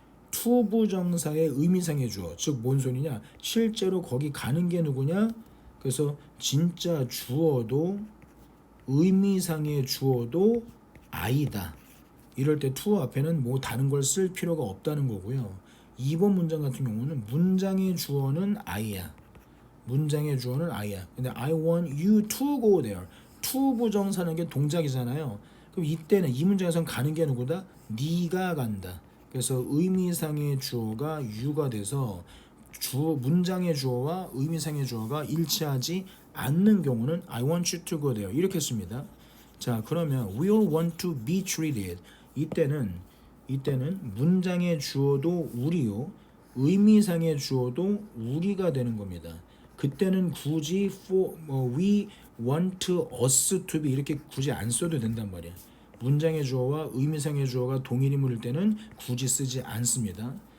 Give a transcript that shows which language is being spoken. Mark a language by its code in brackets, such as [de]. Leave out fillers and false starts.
[ko] 투부정사의 의미상의 주어, 즉 뭔 소리냐? 실제로 거기 가는 게 누구냐? 그래서 진짜 주어도 의미상의 주어도 I다. 이럴 때 to 앞에는 뭐 다른 걸 쓸 필요가 없다는 거고요. 2번 문장 같은 경우는 문장의 주어는 I야. 문장의 주어는 I야. 근데 [en] I want you to go there. [ko] to 부정사는 게 동작이잖아요. 그럼 이때는 이 문장에서는 가는 게 누구다? 네가 간다. 그래서 의미상의 주어가 you가 돼서 문장의 주어와 의미상의 주어가 일치하지 않는 경우는 [en] I want you to go there [ko] 이렇게 씁니다. 자, 그러면 [en] we'll want to be treated. [ko] 이때는 문장의 주어도 우리요, 의미상의 주어도 우리가 되는 겁니다. 그때는 굳이 [en] we want us to be [ko] 이렇게 굳이 안 써도 된단 말이야. 문장의 주어와 의미상의 주어가 동일인물일 때는 굳이 쓰지 않습니다.